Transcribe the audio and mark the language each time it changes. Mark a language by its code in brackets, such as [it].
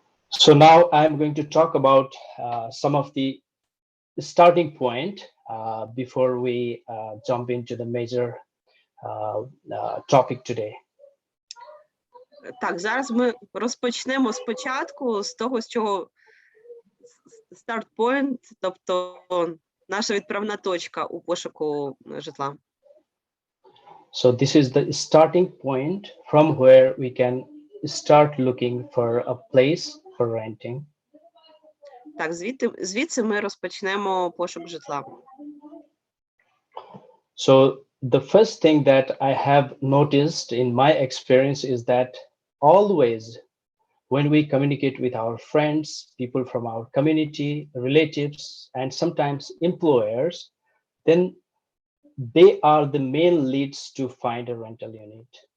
[en] So now I'm going to talk about some of the starting point before we jump into the major topic today. [uk] Так, зараз ми розпочнемо спочатку з того, з чого [en] start point, [uk] тобто наша відправна точка у пошуку житла. [en] So this is the starting point from where we can start looking for a place for renting. [uk] Так, звідси ми розпочнемо пошук житла. [en] So the first thing that I have noticed in my experience is that always when we communicate with our friends, people from our community, relatives, and sometimes employers, then they are the main leads to find a rental unit.